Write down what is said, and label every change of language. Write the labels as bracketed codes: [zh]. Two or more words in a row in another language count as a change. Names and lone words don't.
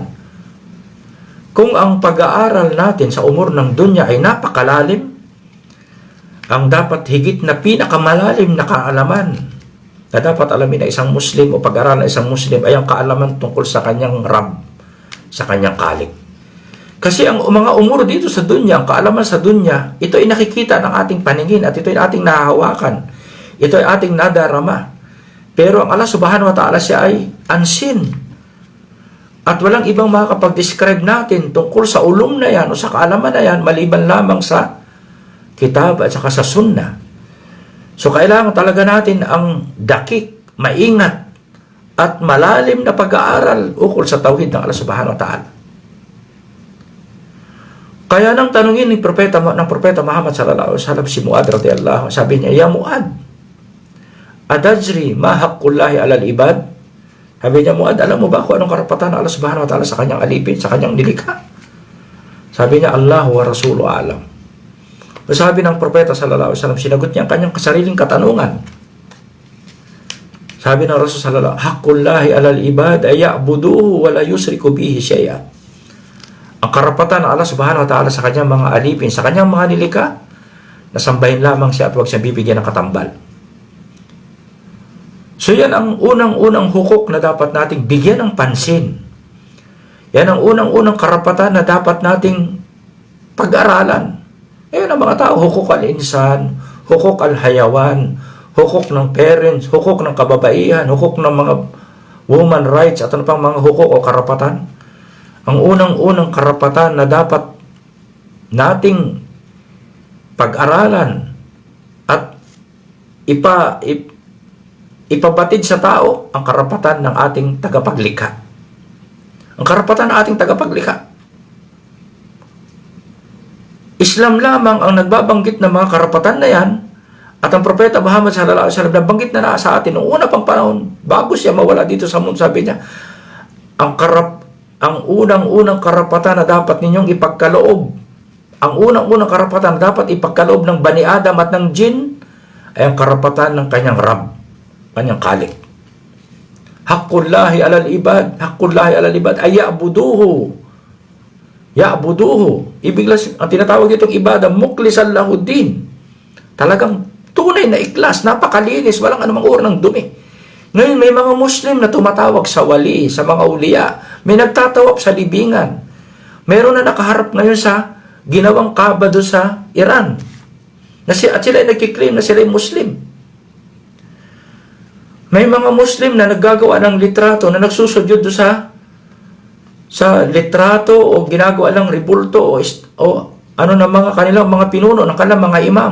[tl] Kung ang pag-aaral natin sa umur ng dunya ay napakalalim, ang dapat higit na pinakamalalim na kaalaman na dapat alamin na isang Muslim o pag-aaral na isang Muslim ay ang kaalaman tungkol sa kanyang Rabb, sa kanyang Khalik. Kasi ang mga umur dito sa dunya, ang kaalaman sa dunya, ito ay nakikita ng ating paningin at ito ay ating nahahawakan. Ito ay ating nadarama. Pero ang Allah [ar] سبحانه وتعالى, [tl] siya ay unseen. At walang ibang makakapag-describe natin tungkol sa ulum na yan o sa kaalaman na yan maliban lamang sa kitab at saka sa sunnah. So kailangan talaga natin ang dakik, maingat at malalim na pag-aaral ukol sa tauhid ng Allah [ar] سبحانه وتعالى. [tl] Kaya nang tanungin ng propeta Muhammad [ar] صلى الله عليه وسلم [tl] si Muad radhiyallahu, sabi niya, [ar] "يا معاذ أتدري ما حق الله على العباد?" [tl] Sabi niya, "Muad, alam mo ba kung anong karapatan ng Allah [ar] سبحانه وتعالى [tl] sa kanyang alipin, sa kanyang nilikha?" Sabi niya, [ar] "الله ورسوله أعلم." [tl] Sabi ng propeta [ar] صلى الله عليه وسلم, [tl] sinagot niya ang kanyang sariling katanungan. Sabi ng [ar] الرسول صلى الله عليه وسلم حق الله على العباد أن يعبدوه ولا يشركوا به شيئا." [tl] Ang karapatan ng Allah [ar] سبحانه وتعالى [tl] sa kanyang mga alipin, sa kanyang mga nilikha, nasambahin lamang siya at huwag siya bibigyan ng katambal. So yan ang unang-unang hukuk na dapat nating bigyan ng pansin. Yan ang unang-unang karapatan na dapat nating pag-aralan. Ngayon ang mga tao, [ar] حقوق الإنسان حقوق الحيوان, [tl] hukuk ng parents, hukuk ng kababaihan, hukuk ng mga [en] woman rights [tl] at ano pang mga hukuk o karapatan. Ang unang-unang karapatan na dapat nating pag-aralan at ipabatid sa tao ang karapatan ng ating tagapaglikha. Ang karapatan ng ating tagapaglikha. Islam lamang ang nagbabanggit ng mga karapatan na yan, at ang propeta Muhammad [ar] صلى الله عليه وسلم [tl] nabanggit na sa atin noong una pang panahon bago siya mawala dito sa mundo. Sabi niya, ang unang-unang karapatan na dapat ninyong ipagkaloob, ang unang-unang karapatan na dapat ipagkaloob ng Bani Adam at ng Jin ay ang karapatan ng kanyang Rabb, kanyang Khalik. [ar] حق الله على العباد حق الله على العباد أن يعبدوه. [tl] Ya'buduhu. Ibig ang tinatawag itong ibadah, [ar] مخلصا له الدين. [tl] Talagang tunay na ikhlas, napakalinis, walang anumang uri ng dumi. Ngayon, may mga Muslim na tumatawag sa wali, sa mga uliya. May nagtatawag sa libingan. Meron na nakaharap ngayon sa ginawang Kaaba doon sa Iran. At sila ay nagkiklaim na sila ay Muslim. May mga Muslim na naggagawa ng litrato na nagsusudyod doon sa litrato o ginagawa lang ribulto o ano na mga kanilang mga pinuno ng kanilang mga imam.